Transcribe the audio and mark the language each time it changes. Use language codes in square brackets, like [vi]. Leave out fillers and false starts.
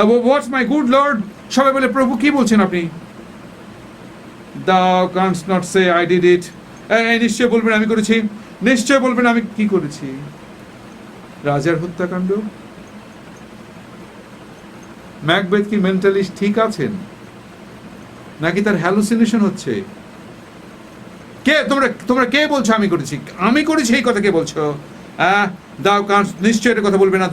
[en] what's my good Lord, [bn] সবাই বলে প্রভু কি বলছেন আপনি? [en] Thou canst not say I did it. [bn] নিশ্চয় বলবেন আমি করেছি, নিশ্চয় বলবেন আমি কি করেছি। রাজার হত্যাকাণ্ড। ম্যাকবেথ কি মেন্টালি ঠিক আছেন, নাকি তার হ্যালুসিনেশন হচ্ছে? তোমরা কে বলছো আমি করেছি এই কথা কে বলছো? দাও কান্স, নিশ্চয় এটা কথা বলবে না।